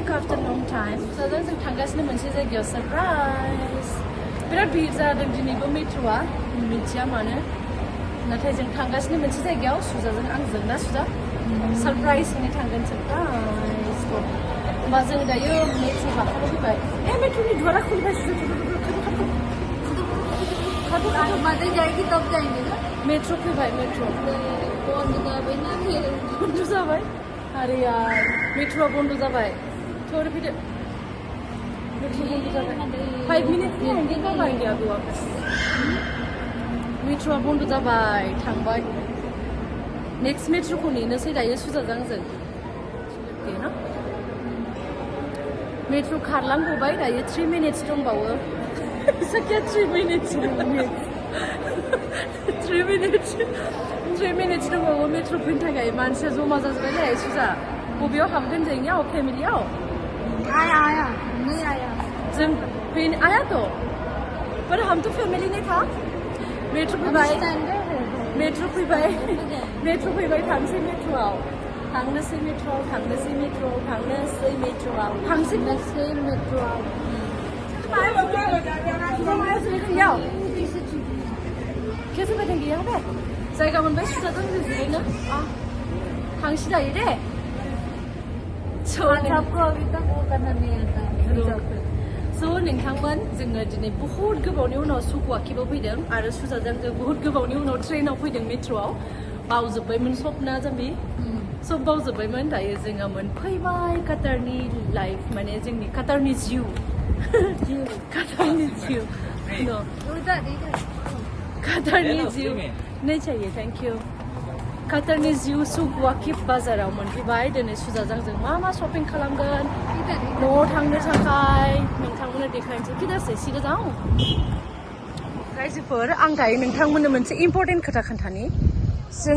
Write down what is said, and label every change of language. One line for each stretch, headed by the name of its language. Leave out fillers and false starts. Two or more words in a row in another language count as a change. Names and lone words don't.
English: after long time
Bodo: सुजाजों जों थांगासिनो मोनसे जायगायाव सारप्राइज बिराद भिर जादों दिनैबो मेट्र'आ मिथिया मानो नाथाय जों थांगासिनो मोनसे जायगायाव सुजाजों आंजों ना सुजा सारप्राइज होनो थांगोन सारप्राइज होमबा जों दायो मेट्र' गाखोनो फैबाय मेट्र'नि दुवारा खुलिबाय
Hindi: मदद जाएगी तब जाएंगे ना
Bodo: मेट्रो फैबाय मेट्रो बन्द जाबाय
Hindi: अरे यार
Bodo: मेट्र'आ बन्द जाबाय थोड़े फैदो मेट्र' बन्द जाबाय
Hindi: 5 मिनिट आएंगे अभी वापस
Bodo: मेट्र'आ बन्द जाबाय थांबाय नेक्स्ट मेट्र'खौ नेनोसै दायो सुजाजों आंजों ना मेट्र' खारलांगबाय दायो 3 मिनिट्स दंबावो Sakya 3 minutes.
English: 3 minutes.
Bodo: 3 minutes दंबावो मेट्र' फैनो थाखाय मानसिया जमा जाजोब्बायलै सुजा बबेयाव हाबगोन जोंनियाव फेमिलियाव
Hindi: आया नहीं आया जों आया तो पर हम तो फैमिली नहीं था
Bodo: मेट्र' फैबाय मेट्र' फैबाय थांसै मेट्र'आव थांनोसै मेट्र'आव
Hindi: कैसे बैठेंगे यहाँ पे
Bodo: जायगा मोनबाय सुजाजों जिरायनो थांसै दायो दे
Hindi: आपको अभी तक वो करना नहीं आता
Bodo: स' नोंथांमोन जोङो दिनै बुहुत गोबावनि उनाव सुकुवाकिबो फैदों आरो सुजाजों जों बुहुत गोबावनि उनाव ट्रेनाव फैदों मेट्र'आव बावजोब्बायमोन सपना जाम्बि सब बावजोब्बायमोन दायो जोङो मोनफैबाय काटारनि लाइफ माने जोंनि काटारनि जिउ काटारनि जिउ काटारनि जिउ
Hindi: नहीं चाहिए
English: thank you
Bodo: काटारनि जिउ सुक वाकिफ बाजाराव मोनफैबाय दिनै सुजाजों जों मा शपिं खालामगोन न'आव थांनो थाखाय नोंथांमोननो देखायनोसै किदासे सिगाङाव रायजोफोर आं दायो नोंथांमोननो मोनसे इम्परटेन्ट खोथा खोन्थानि जों